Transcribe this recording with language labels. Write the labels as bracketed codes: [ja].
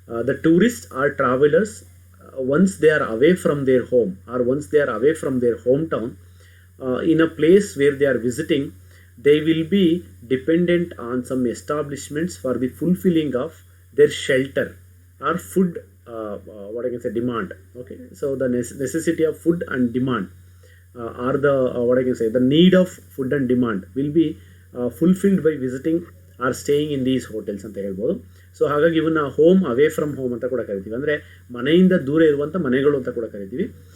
[en] The tourist or travellers once they are away from their home or once they are away from their home town in a place where they are visiting, they will be dependent on some establishments for the fulfilling of their shelter or food what I can say demand. Okay, so the necessity of food and demand or the what I can say the need of food and demand will be fulfilled by visiting or staying in these hotels [kn] ಅಂತ ಹೇಳ್ಬೋದು. So ಹಾಗಾಗಿ ಇವನ್ನ [en] home away from home [kn] ಅಂತ ಕೂಡ ಕರಿತೀವಿ, ಅಂದರೆ ಮನೆಯಿಂದ ದೂರ ಇರುವಂಥ ಮನೆಗಳು ಅಂತ ಕೂಡ ಕರಿತೀವಿ.